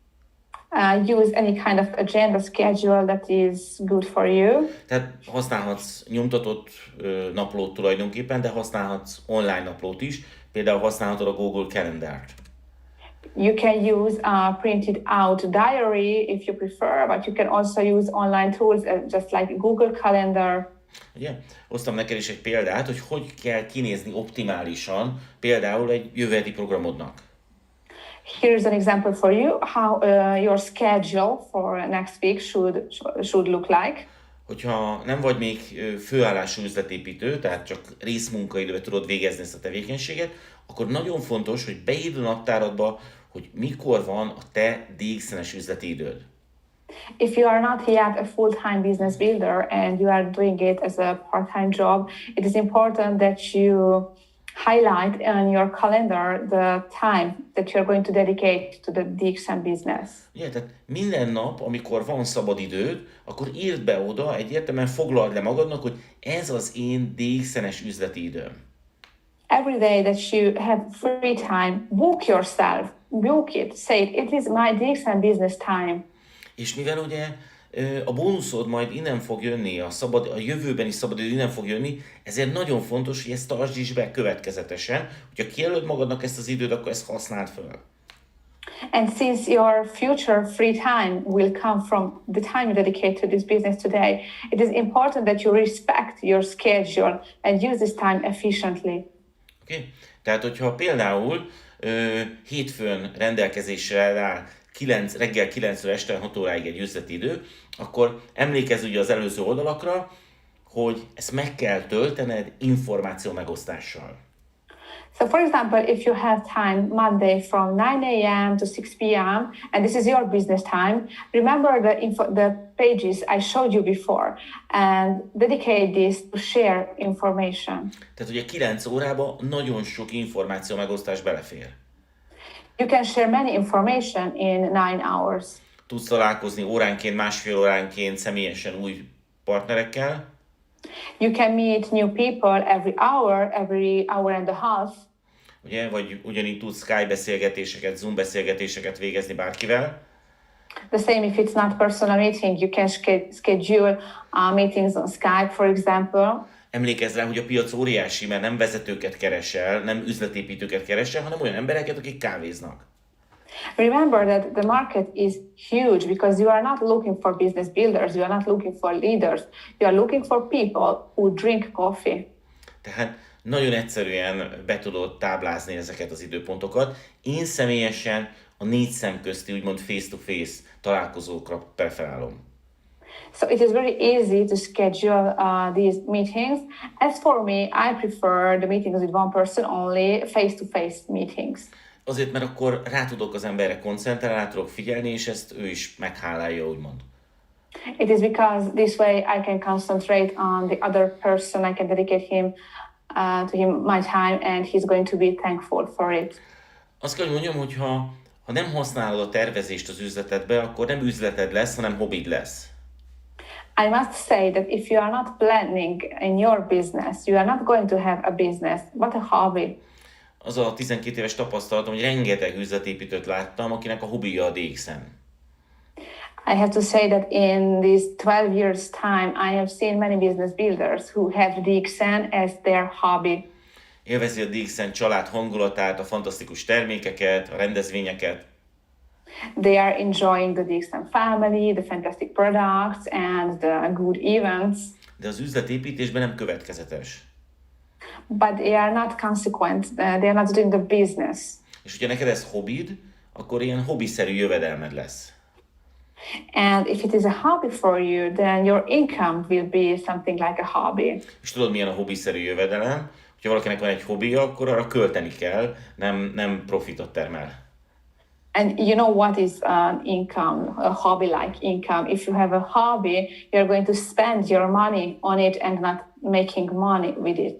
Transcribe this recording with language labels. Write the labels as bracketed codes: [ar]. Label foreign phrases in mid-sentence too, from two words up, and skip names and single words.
[en] Use any kind of agenda schedule that is good for you. [hu] Tehát használhatsz nyomtatott naplót tulajdonképpen, de használhatsz online naplót is. Például használhatod a Google Calendart. [en] You can use a printed out diary if you prefer, but you can also use online tools just like Google Calendar. [hu] Ugye? Hoztam neked is egy példát, hogy kell kinézni optimálisan például egy jövő heti programodnak. [en] Here's an example for you how your schedule for next week should look like. [hu] Hogyha nem vagy még főállású üzletépítő, tehát csak részmunkaidőben tudod végezni ezt a tevékenységet, akkor nagyon fontos, hogy beírd a naptáradba, hogy mikor van a te DX-es üzleti időd. [en] If you are not yet a full-time business builder and you are doing it as a part-time job, it is important that you highlight on your calendar the time that you're going to dedicate to the DXM business. [hu] Ugye, tehát minden nap, amikor van szabad időd, akkor írd be oda, egyértelműen foglald le magadnak, hogy ez az én DXM-es üzleti időm. [en] Every day that you have free time, book yourself, book it, say it is my DXM business time. [hu] És mivel ugye a bónuszod majd innen fog jönni, a jövőbeni szabadidő innen fog jönni, ezért nagyon fontos, hogy ezt tartsd is be következetesen. Hogyha kijelöld magadnak ezt az időt, akkor ezt használd fel. [en] And since your future free time will come from the time you dedicate to this business today, it is important that you respect your schedule and use this time efficiently. Okay? [hu] Tehát, hogyha például hétfőn rendelkezésre áll reggel 9-ről este 6 óráig egy üzleti idő, akkor emlékezz ugye az előző oldalakra, hogy ezt meg kell töltened információ megosztással. [en] So for example, if you have time Monday from 9 a.m. to 6 p.m. and this is your business time, remember the pages I showed you before and dedicate this to share information. [hu] Tehát ugye 9 órába nagyon sok információ megosztás belefér. [en] You can share many information in 9 hours. [hu] Tudsz találkozni óránként, másfél óránként személyesen új partnerekkel. [en] You can meet new people every hour and a half. [hu] Ugye, vagy ugyanígy tudsz Skype beszélgetéseket, Zoom beszélgetéseket végezni bárkivel. [en] The same if it's not personal meeting, you can schedule meetings on Skype, for example. [hu] Emlékezz rá, hogy a piac óriási, mert nem vezetőket keresel, nem üzletépítőket keresel, hanem olyan embereket, akik kávéznak. [en] Remember that the market is huge because you are not looking for business builders, you are not looking for leaders, you are looking for people who drink coffee. [hu] Tehát nagyon egyszerűen be tudod táblázni ezeket az időpontokat. Én személyesen a 4 szem közti, úgymond [en] face-to-face [hu] találkozókra preferálom. [en] So it is very easy to schedule these meetings. As for me, I prefer the meetings with one person only, face-to-face meetings. [hu] Azért, mert akkor rá tudok az emberre koncentrálni, rá tudok figyelni, és ezt ő is meghálálja, úgymond. [en] It is because this way I can concentrate on the other person, I can dedicate to him my time, and he's going to be thankful for it. [hu] Azt kell, hogy mondjam, hogy ha nem használod a tervezést az üzletedbe, akkor nem üzleted lesz, hanem hobbid lesz. [en] I must say that if you are not planning in your business, you are not going to have a business, but a hobby. [hu] Az a 12 éves tapasztalatom, hogy rengeteg üzletépítőt láttam, akinek a hobbija a DX-en. [en] I have to say that in these 12 years' time, I have seen many business builders who have DXN as their hobby. [hu] Élvezi a DX-en család hangulatát, a fantasztikus termékeket, a rendezvényeket. [en] They are enjoying the DXN family, the fantastic products, and the good events. [hu] De az üzletépítésben nem következetes. [en] But they are not consequent. They are not doing the business. [hu] És hogyha neked ez hobbid, akkor ilyen hobbiszerű jövedelmed lesz. [en] And if it is a hobby for you, then your income will be something like a hobby. [hu] És tudod, milyen a hobbiszerű jövedelem? Ha valakinek van egy hobbija, akkor arra költeni kell, nem profitot termel. [en] And you know what is an income, a hobby-like income? If you have a hobby, you're going to spend your money on it and not making money with it.